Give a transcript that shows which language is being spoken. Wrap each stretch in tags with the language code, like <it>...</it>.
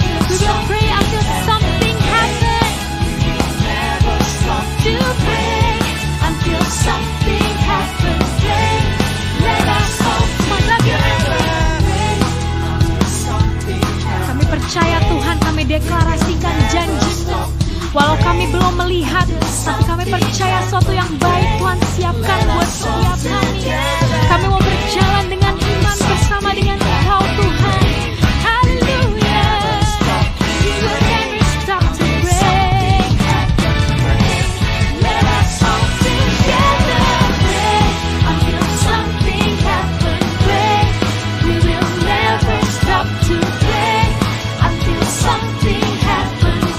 <en>We will pray until something happens. We will never stop to pray until something happens. Pray, let us all together pray until something happens.</en> <id>Kami percaya Tuhan, kami deklarasikan janji-Mu. Walau kami belum melihat, tapi kami percaya sesuatu yang baik Tuhan siapkan buat setiap kami. Kami mau berjalan dengan iman bersama dengan Engkau Tuhan. Haleluya.</id> <en>We will never stop to pray. Let us all together pray until something happens. Pray, we will never stop to pray until something happens.</en>